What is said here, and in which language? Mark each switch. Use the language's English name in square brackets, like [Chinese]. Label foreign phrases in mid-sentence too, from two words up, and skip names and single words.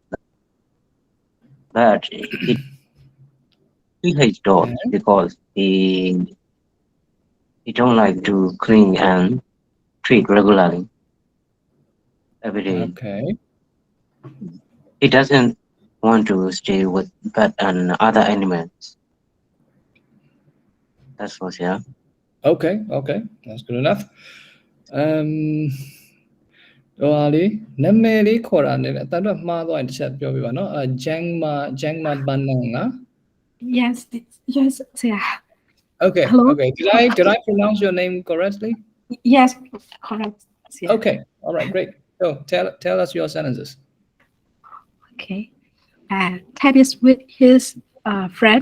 [English] But he hates dogs because he don't like to clean and treat regularly every day. Okay. He doesn't want to stay with pet and other animals. That's what, yeah. Okay. That's good enough. [Burmese] တော့ဟာလေနာမည်လေးခေါ်တာနဲ့အတတ်တော့မှားသွားရင်တစ်ချက်ပြောပြပါနော်ဂျန်မာဘန်နန်က [English] Yes, yes, yeah. Okay. Hello? Okay. Did I pronounce your name correctly? Yes, correct. Yeah. Okay. All right. Great. So tell us your sentences. Okay. Ted is with his friend.